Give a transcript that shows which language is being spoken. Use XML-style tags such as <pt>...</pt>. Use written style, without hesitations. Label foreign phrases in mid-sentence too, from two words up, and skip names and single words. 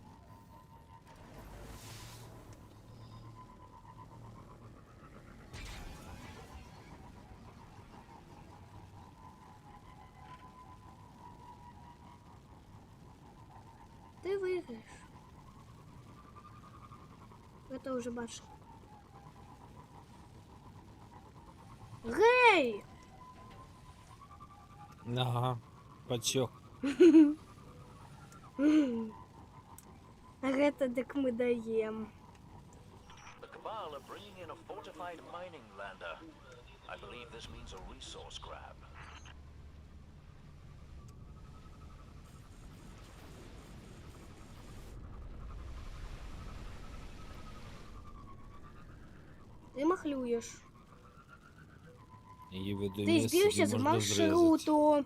<uk>Ти виграєш.</uk> <ru>Это уже бачу.</ru> <uk>Гей!</uk> <ru>Ага, подсек.</ru> <be>Гэта дык мы даем.</be> <en>The Cabal are bringing in a fortified mining lander. I believe this means a resource grab.</en> <uk>Ти махлюєш.</uk> <ru>Я веду</ru> <uk>Ти місце, збився де з можна маршруту.</uk>